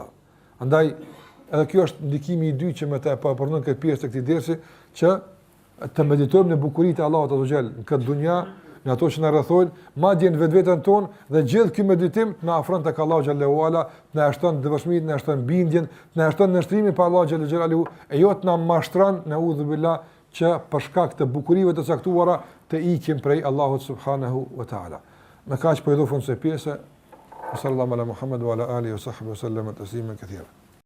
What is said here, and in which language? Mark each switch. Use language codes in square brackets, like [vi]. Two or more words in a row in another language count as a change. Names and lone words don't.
[sq] Andaj edhe kjo është ndikimi i dytë që më të përmend këtë pjesë të këtij dersi, që të meditojmë në bukuritë e Allahut [ar] عز وجل [sq] në këtë dunja, në ato që na rrethojnë, madje në vetveten tonë dhe gjithë ky meditim na afron tek Allahu [ar] جل وعلا, [sq] na shton devotshmërinë, na shton bindjen, na shton nështrimin pa Allahu [ar] جل جلاله, [sq] e jo të na mashtron në udhubillah që për shkak të bukurive të caktuara të ikim prej Allahut [ar] سبحانه وتعالى. [sq] Me kaq po i do fund se pjesë. [ar] صلى الله على محمد وعلى آله وصحبه وسلم تسليما كثيرا.